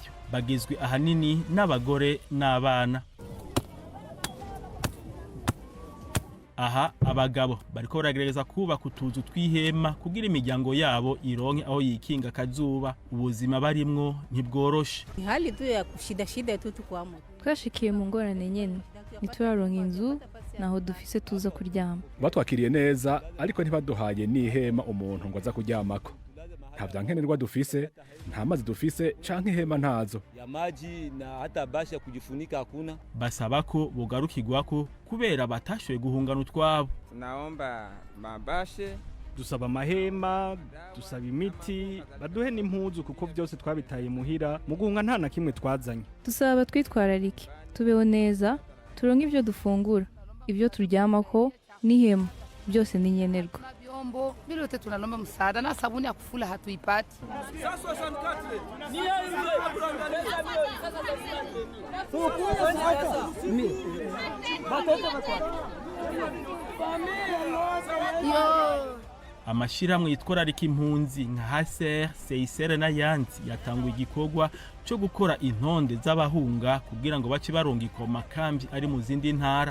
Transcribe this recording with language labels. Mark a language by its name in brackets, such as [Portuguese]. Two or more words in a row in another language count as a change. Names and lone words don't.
[Rundi] Bagizwe ahanini n'abagore n'abana. Aha abagabo bariko baragerageza kubaka utuzu twihema kugira imiryango yabo ironke aho yikinga kazuba. Ubuzima barimwo ntibworoshe. [Swahili] Hali tu ya shida tu tukwamo. [Rundi] Twashikiye mu ngorane nyene nituraronka inzu naho dufise tuza kuryama. Batwakiriye neza ariko ntibaduhaye n'ihema umuntu ngo aza kuryamako. Nta vyankenerwa dufise, nta mazi dufise canke ihema ntazo. [Swahili] Ya maji na hata bashi ya kujifunika hakuna. [Rundi] Basaba ko bogarukirwako kubera batashoboye guhungana utwabo. [Swahili] Naomba mabashe, [Rundi] dusaba amahema, dusaba imiti, baduhe n'impuzu kuko byose twabitaye muhira mu guhunga nta na kimwe twazanye. Dusaba twitwararike tubeho neza turonke ibyo dufungura ibyo turyamako n'ihema byose ni nyenerwa. [Swahili] Vyombo vile tunalomba msaada na sabuni ya kufula hatuipati. [Rundi] Amashiramwe yitwararika impunzi nka HCR, CICR na yanzi yatanguye igikorwa cyo gukora intonde z'abahunga kugira ngo bace baronga ikoma kambi ari mu zindi ntara.